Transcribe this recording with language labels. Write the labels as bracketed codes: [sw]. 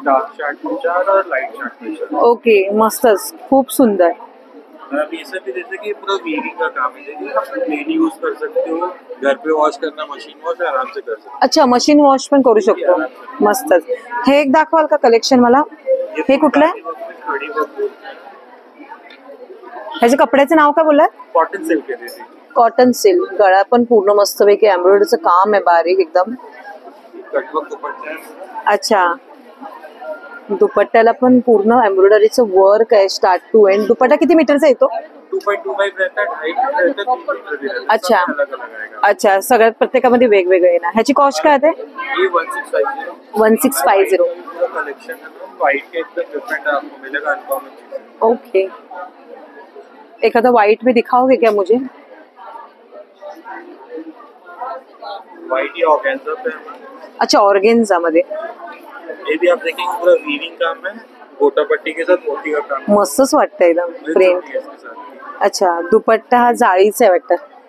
[hi] Dark chart में 4 और light chart में 4. [mr] ओके, मस्तच, खूप सुंदर. [hi] अब ये सब भी जैसे कि पूरा वीविंग का काम है. देखिए आप डेली यूज कर सकते हो. घर पे वॉश करना, मशीन वॉश आराम से कर सकते हो. [mr] अच्छा, मशीन वॉश पण करू शकतो. मस्तच. हे एक दाखवाल का कलेक्शन मला? हे कुठलं आहे? ह्याच्या कपड्याचं नाव काय बोललात? [hi] कॉटन सिल्क है दीदी. [mr] Cotton silk. गळा पण पूर्ण मस्तपैकी एम्ब्रॉयडरीचं काम आहे, बारीक एकदम. [hi] कटवर्क दुपट्टा है. [mr] अच्छा, दुपट्ट्याला पण पूर्ण एम्ब्रॉयडरीचं वर्क आहे स्टार्ट टू एंड. दुपट्टा किती मीटरचा येतो? [hi] 2.25 रहता है, 2.5 रहता है, 3 मीटर भी रहता है. अच्छा. अलग अलग आएगा. [mr] अच्छा, सगळ्यात प्रत्येकामध्ये वेगवेगळे आहे ना. ह्याची कॉस्ट काय आहे? [hi] ये 1650. 1650. कलेक्शन है ना, व्हाइट के एकदम डिफरेंट आपको मिलेगा, अनकॉमन चीज. ओके, एखादा व्हाइट में दिखाओगे क्या मुझे? व्हाइट ही ऑर्गेन्जा पे है. [mr] अच्छा, ऑर्गेन्जा मध्ये. [hi] ये भी आप देखेंगे पूरा वीविंग काम है, गोटा पट्टी के साथ मोती का काम. [mr] मस्तच वाटतं एकदम प्रिंट. [hi] इसके साथ. [mr] अच्छा, दुपट्टा हा जाळीचा आहे वाटतं.